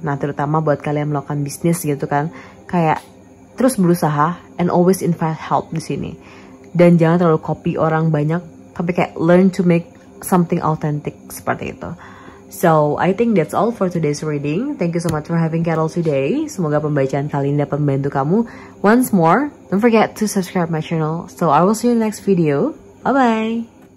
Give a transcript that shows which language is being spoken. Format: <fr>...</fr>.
<id>Nah, terutama buat kalian melakukan bisnis gitu kan, kayak terus berusaha and</id> <en>always invite help</en> <id>di sini. Dan jangan terlalu copy orang banyak, tapi kayak</id> <en>learn to make something authentic</en> <id>seperti itu.</id> <en>So, I think that's all for today's reading. Thank you so much for having Carol today.</en> <id>Semoga pembacaan kali ini dapat membantu kamu.</id> <en>Once more, don't forget to subscribe my channel. So, I will see you in the next video. Bye-bye!</en>